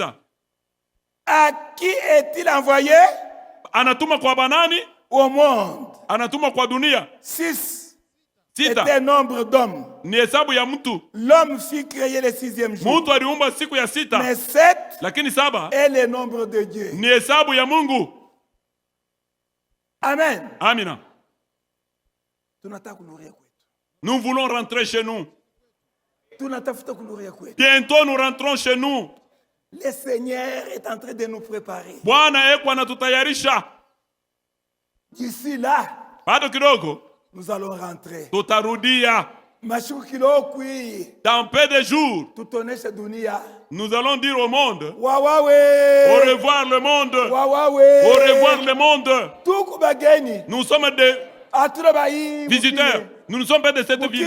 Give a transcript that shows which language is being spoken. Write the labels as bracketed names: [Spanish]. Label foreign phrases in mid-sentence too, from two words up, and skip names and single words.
[French] À qui est-il envoyé? [Swahili] Anatuma kwa banani? [French] Au monde. [Swahili] Anatuma kwa dunia. [French] 6 est un nombre d'hommes. [Swahili] Ni hesabu ya mtu. [French] L'homme fut créé le 6e jour. [Swahili] Mtu aliumba siku ya 6. [French] Mais 7 [Swahili] lakini 7 [French] est le nombre de Dieu. [Swahili] Ni hesabu ya Mungu. [French] Amen. [Swahili] Amina. [French] Nous voulons rentrer chez nous. Bientôt nous rentrons chez nous. Le Seigneur est en train de nous préparer. [Swahili] Bwana eko anatutayarisha. [French] D'ici là, [Swahili] bado kidogo [French] nous allons rentrer. [Swahili] Tutarudia. [French] Dans peu de jours, nous allons dire au monde, au revoir le monde, au revoir le monde. Nous sommes des visiteurs, nous ne sommes pas de cette ville.